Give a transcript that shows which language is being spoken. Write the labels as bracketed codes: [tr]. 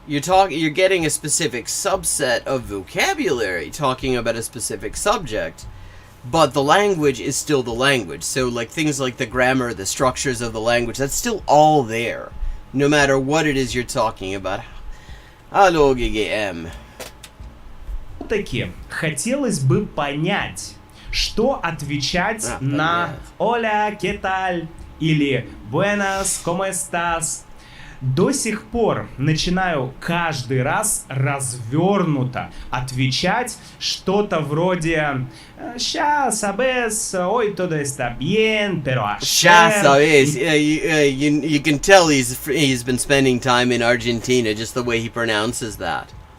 [en] You're getting a specific subset of vocabulary talking about a specific subject, but the language is still the language. So like things like the grammar, the structures of the language, that's still all there, no matter what it is you're talking about. [ru] Алло, ГГМ. Все-таки хотелось бы понять, что отвечать на [es] «Hola, ¿qué tal?» [ru] или [es] «Buenas, ¿cómo estás?» [ru] До сих пор начинаю каждый раз развернуто отвечать что-то вроде [es] «Ya sabes, hoy todo está bien, pero ayer...» Ya sabes. [en] You can tell he's been spending time in Argentina, just the way he pronounces that.